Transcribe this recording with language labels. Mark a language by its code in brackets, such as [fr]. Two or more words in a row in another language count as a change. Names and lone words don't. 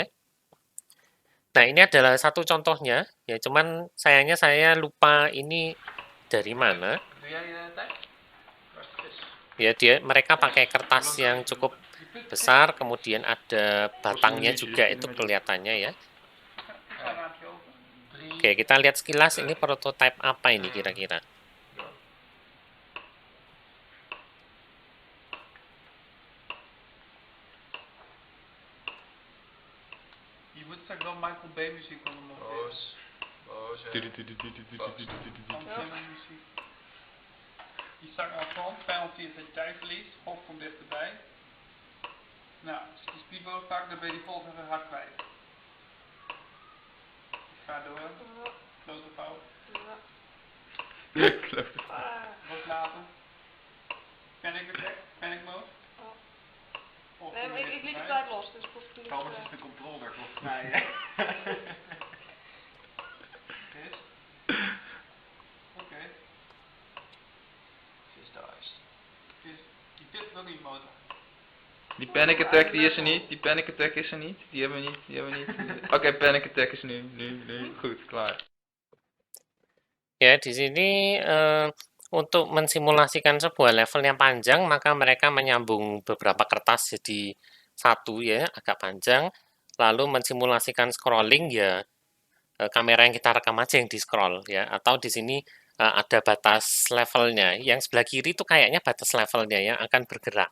[id] Nah, ini adalah satu contohnya ya, cuman sayangnya saya lupa ini dari mana. Ya mereka pakai kertas yang cukup besar, kemudian ada batangnya juga itu kelihatannya ya. Oke, kita lihat sekilas ini prototype apa ini kira-kira. [nl] Je moet straks wel Michael Bay muziek onder monteren. Muziek. Je start aan front, vijand ziet dat je tijd verliest, golf komt dichterbij. Nou, als je die speedboot pakt, dan ben je die golf even hard kwijt. Ga door. Klote fout. Loslaten. [en] Panic attack, panic mode. [nl] Nee, maar ik liet het uit los, dus ik hoef het niet. Thomas is de controller volgens mij. Chris? Oké. Chris thuis. Chris, die pit ook niet motor. Die [en] panic attack [nl] die is er niet, die [en] panic attack [nl] is er niet, die hebben we niet. Oké, [en] panic attack [nl] is nu, goed, klaar. [id] Ya, di sini untuk mensimulasikan sebuah level yang panjang, maka mereka menyambung beberapa kertas jadi satu ya, agak panjang, lalu mensimulasikan scrolling ya, kamera yang kita rekam aja yang di-scroll ya, atau di sini ada batas levelnya, yang sebelah kiri itu kayaknya batas levelnya yang akan bergerak.